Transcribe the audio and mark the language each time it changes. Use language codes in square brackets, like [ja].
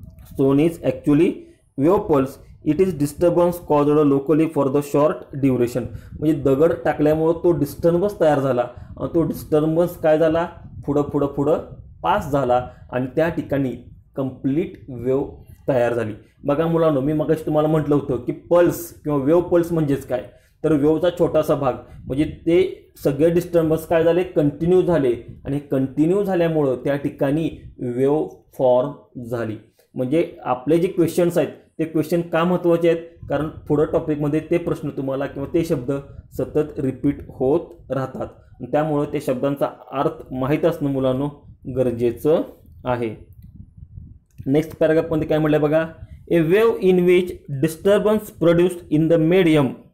[en] Stone is actually wave pulse. It is disturbance caused locally for the short duration. [mr] म्हणजे दगड टाकल्यामुळे तो disturbance तयार झाला आणि तो डिस्टर्बन्स काय झाला? पुढं पास झाला आणि त्या ठिकाणी कंप्लीट वेव्ह तयार झाली. बघा मुलांनो, मी मगाशी तुम्हाला म्हटलं होतं की पल्स किंवा वेव्ह पल्स म्हणजेच काय? तर वेव्हचा छोटासा भाग म्हणजे ते सगळे डिस्टर्बन्स काय झाले? कंटिन्यू झाले आणि कंटिन्यू झाल्यामुळं त्या ठिकाणी वेव्ह फॉर्म झाली. म्हणजे आपले जे क्वेश्चन्स आहेत ते क्वेश्चन का महत्त्वाचे आहेत? कारण पुढं टॉपिकमध्ये ते प्रश्न तुम्हाला किंवा ते शब्द सतत रिपीट होत राहतात. त्यामुळे ते शब्दांचा अर्थ माहीत असणं मुलांनो गरजेचं आहे. नेक्स्ट पॅराग्राफमध्ये काय म्हटलं बघा? [en] A wave in which disturbance produced in the medium.